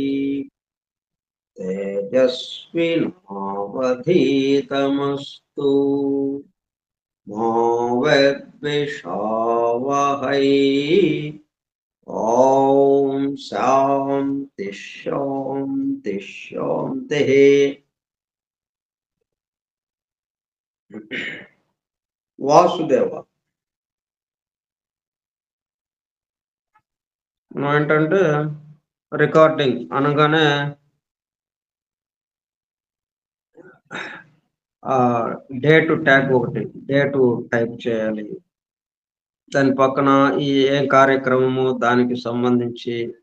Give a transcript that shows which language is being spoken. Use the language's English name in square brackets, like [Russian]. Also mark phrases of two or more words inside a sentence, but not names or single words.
[Sanskrit] तेजस्विनावधीतमस्तु मा विद्विषावहै। ओम शांति शांति शांति। [Telugu] వాసుదేవ ఏంటంటే రికార్డింగ్ అనగానే [English] date tag [Telugu] ఒకటి [English] date type [Telugu] చేయాలి, దాని పక్కన ఈ ఏ కార్యక్రమము దానికి సంబంధించి